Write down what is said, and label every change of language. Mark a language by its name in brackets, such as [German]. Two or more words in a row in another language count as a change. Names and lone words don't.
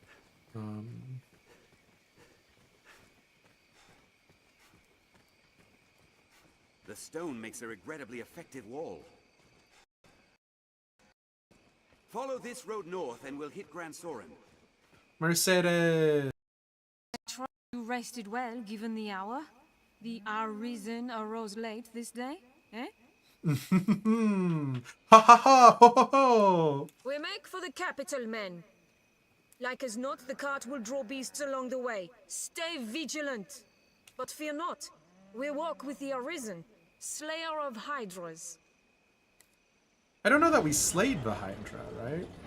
[English] The stone makes a regrettably effective wall. Follow this road north and we'll hit Gran Soren. Mercedes! You rested well, given the hour? The Arisen arose late this day, eh? Ha ha ha! Ho ho ho! We make for the capital, men. Like as not, the cart will draw beasts along the way. Stay vigilant. But fear not. We walk with the Arisen, slayer of hydras. I don't know that we slayed the Hydra, right?